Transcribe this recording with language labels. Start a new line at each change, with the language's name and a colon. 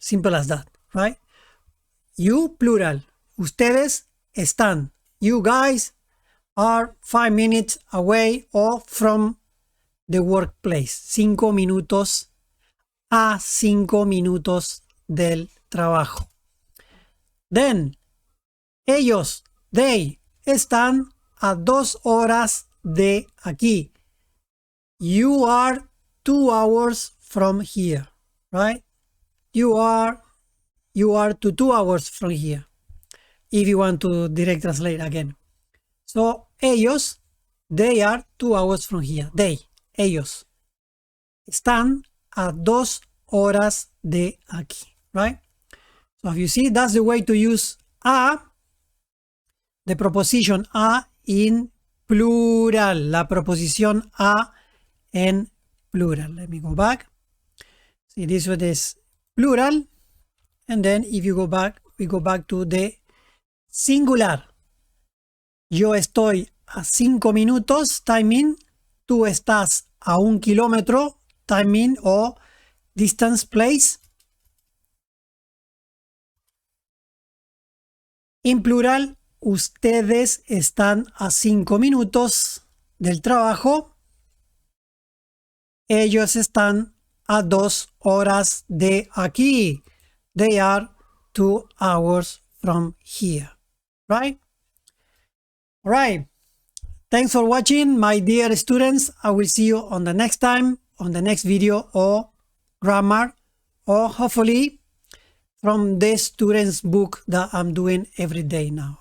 English: Simple as that, right? You, plural.
Spanish: Ustedes están.
English: You guys are 5 minutes away or from the workplace.
Spanish: 5 minutos a 5 minutos del trabajo.
English: Then,
Spanish: ellos, they, están a 2 horas de aquí.
English: You are 2 hours from here, right? You are to 2 hours from here, if you want to direct translate again. So, ellos, they are 2 hours from here. They, ellos.
Spanish: están a 2 horas de aquí, right?
English: So if you see, that's the way to use a, the preposition a in plural,
Spanish: la preposición a en plural.
English: Let me go back. See, this one is plural, and then if you go back, we go back to the singular.
Spanish: Yo estoy a 5 minutos, timing. Tú estás a 1 kilómetro, timing o distance, place. En plural, ustedes están a 5 minutos del trabajo. Ellos están a 2 horas de aquí.
English: They are 2 hours from here. Right? All right. Thanks for watching, my dear students. I will see you on the next time, on the next video or grammar, or hopefully from the students book that I'm doing every day now.